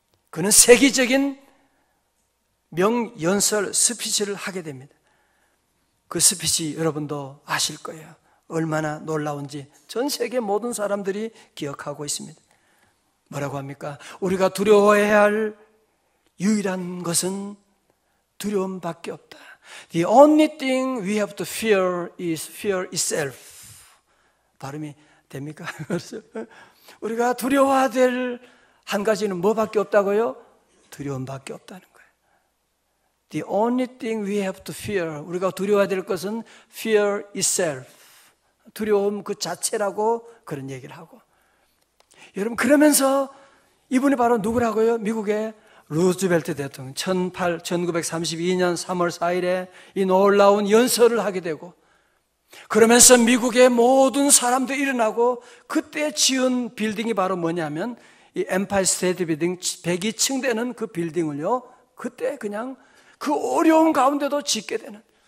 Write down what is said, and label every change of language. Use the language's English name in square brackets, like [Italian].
[Korean] 그는 세계적인 명연설 스피치를 하게 됩니다. 그 스피치 여러분도 아실 거예요. 얼마나 놀라운지 전 세계 모든 사람들이 기억하고 있습니다. 뭐라고 합니까? 우리가 두려워해야 할 유일한 것은 두려움밖에 없다. [English] The only thing we have to fear is fear itself. [Korean] 발음이 됩니까? 우리가 두려워해야 될 한 가지는 뭐밖에 없다고요? 두려움밖에 없다는 거예요. [English] The only thing we have to fear, [Korean] 우리가 두려워해야 될 것은 [English] fear itself. [Korean] 두려움 그 자체라고 그런 얘기를 하고. 여러분 그러면서 이분이 바로 누구라고요? 미국의 루즈벨트 대통령 1932년 3월 4일에 이 놀라운 연설을 하게 되고 그러면서 미국의 모든 사람들이 일어나고 그때 지은 빌딩이 바로 뭐냐면 이 엠파이어 스테이트 빌딩 102층 되는 그 빌딩을요 그때 그냥 그 어려운 가운데도 짓게 되는